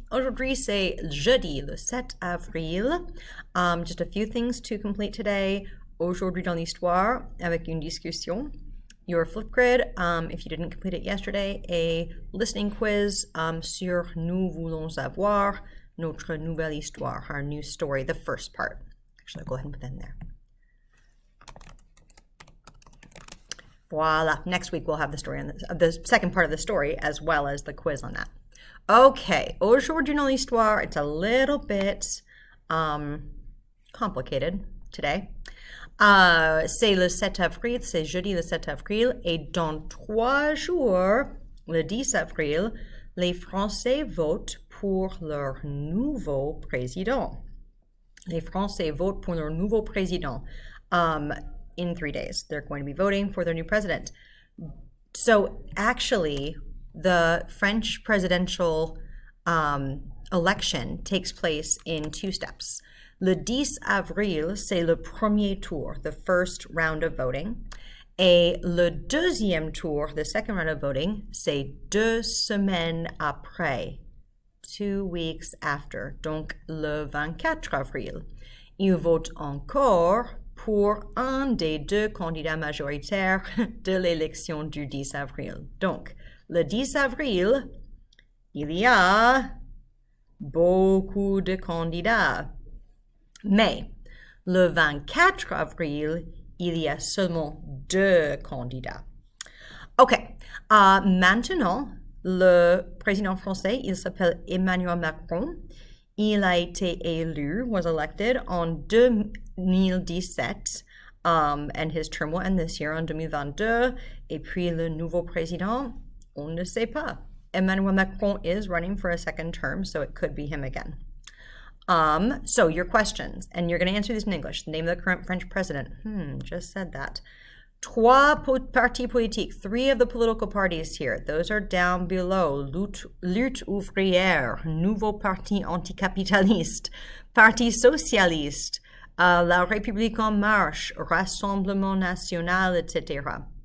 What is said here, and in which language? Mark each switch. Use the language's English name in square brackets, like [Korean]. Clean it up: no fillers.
[French] Aujourd'hui, c'est jeudi, le 7 avril. [English] Just a few things to complete today. [French] Aujourd'hui dans l'histoire, avec une discussion. [English] Your Flipgrid, if you didn't complete it yesterday, a listening quiz sur Nous voulons avoir notre nouvelle histoire, our new story, the first part. Actually, I'll go ahead and put that in there. Voila. Next week we'll have the story on the second part of the story as well as the quiz on that. Okay. [French] Aujourd'hui dans l'histoire, [English] it's a little bit complicated today. [French] C'est le 7 avril, c'est jeudi le 7 avril, et dans 3 jours, le 10 avril, les Français votent pour leur nouveau président. Les Français votent pour leur nouveau président. [English] In 3 days, they're going to be voting for their new president. So actually, the French presidential election takes place in 2 steps. [French] Le 10 avril, c'est le premier tour, [English] the first round of voting. [French] Et le deuxième tour, [English] the second round of voting, [French] c'est 2 semaines après, [English] 2 weeks after. [French] Donc, le 24 avril, ils votent encore pour un des 2 candidats majoritaires de l'élection du 10 avril. Donc, le 10 avril, il y a beaucoup de candidats. Mais, le 24 avril, il y a seulement 2 candidats. OK. Maintenant, le président français, il s'appelle Emmanuel Macron. Il a été élu, [English] was elected en 2017, and his term will end this year en 2022. [French] Et puis le nouveau président, on ne sait pas. [English] Emmanuel Macron is running for a second term, so it could be him again. So your questions, and you're going to answer these in English. The name of the current French president. Just said that. [French] 3 partis politiques, [English] 3 of the political parties here. Those are down below. Lutte ouvrière, Nouveau Parti anticapitaliste, Parti socialiste, La République en marche, Rassemblement national, etc.